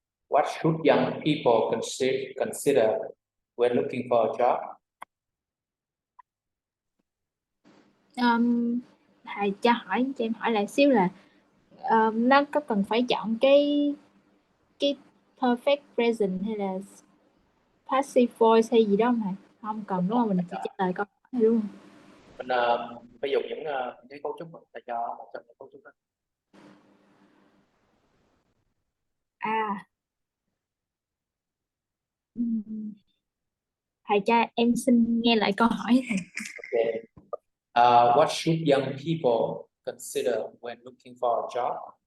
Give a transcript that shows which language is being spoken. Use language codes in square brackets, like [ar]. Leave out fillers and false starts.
[en] What should young people consider when looking for a job? [vi] Thầy cho em hỏi lại xíu là nó có cần phải chọn cái perfect present hay là passive voice hay gì đó không thầy? Không cần đúng không? Mình chỉ trả lời câu hỏi thôi đúng không? Mình phải dùng những cái cấu trúc mà thầy cho, một trong những cấu trúc đó. Thầy cho em xin nghe lại câu hỏi thầy. Okay. [en] What should young people consider when looking for a job?